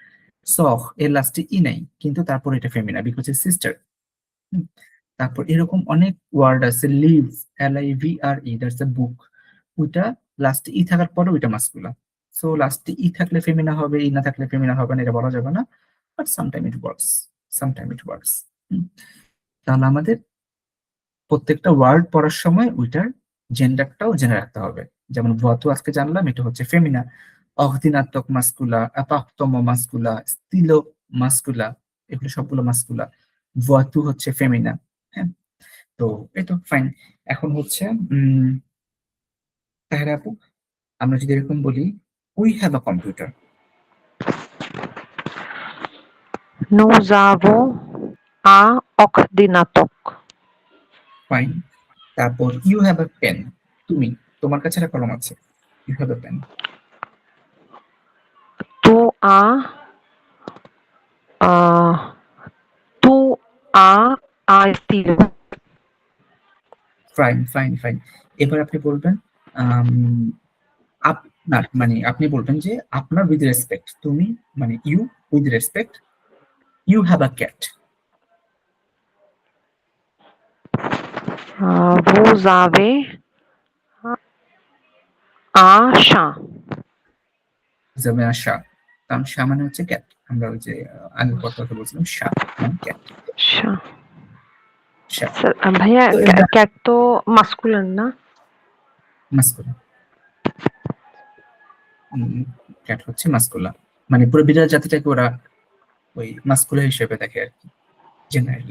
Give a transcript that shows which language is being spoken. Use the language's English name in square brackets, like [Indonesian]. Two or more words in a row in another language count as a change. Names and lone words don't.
[Bangla] সহ এর লাস্টে ই নাই, কিন্তু তারপর এটা ফেমিনা, বিকজ সিস্টার। তারপর এরকম অনেক ওয়ার্ড আছে, লিভ, LIVRE, [English] that's a book, [Bangla] ওইটা লাস্টে ই থাকার পরে ওইটা মাস্কুলা। সো লাস্টে ই থাকলে ফেমিনা হবে, ই না থাকলে ফেমিনা হবে না, এটা বলা যাবে না, [English] But sometime it works, sometime it works. [Bangla] তাহলে আমাদের প্রত্যেকটা ওয়ার্ড পড়ার সময় ওইটার জেন্ডারটাও জেনে রাখতে হবে। যেমন ভতু আজকে জানলাম, এটা হচ্ছে ফেমিনা। অহদিনাত্মক মাস্কুলা, অ্যাপাক্তম মাস্কুলা, স্তিলো মাস্কুলা, এগুলো সবগুলো মাস্কুলা। ভতু হচ্ছে ফেমিনা। হ্যাঁ, তো এই তো ফাইন। এখন হচ্ছে তাহলে আপু, আমরা যদি এরকম বলি, [English] we have a computer. [French] Nous avons un ordinateur. [Bangla] ফাইন। তারপর [English] you have a pen, [Bangla] তুমি, তোমার কাছে একটা কলম আছে, [English] you have a pen. [French] Tu as আহ tu a estilo. [English] Fine fine fine. [Bangla] এবার আপনি বলবেন আম, আপনার মানে আপনি বলবেন যে আপনার [English] with respect, [Bangla] তুমি মানে [English] you with respect, you have a cat. [French] Vous avez un chat. [Bangla] যাবে আশা, কারণ শা মানে হচ্ছে ক্যাট। আমরা ওই যে আগের কথা বলছিলাম, শা মানে ক্যাট। [French] Chat. শা [Bangla] ভাইয়া তো এবার ক্যাট তো মাস্কুলিন না? মাস্কুলা, ক্যাট হচ্ছে মাস্কুলা, মানে পুরো বিড়াল জাতিটাকে ওরা ওই মাস্কুলা হিসেবে দেখে আর কি, জেনারেলি।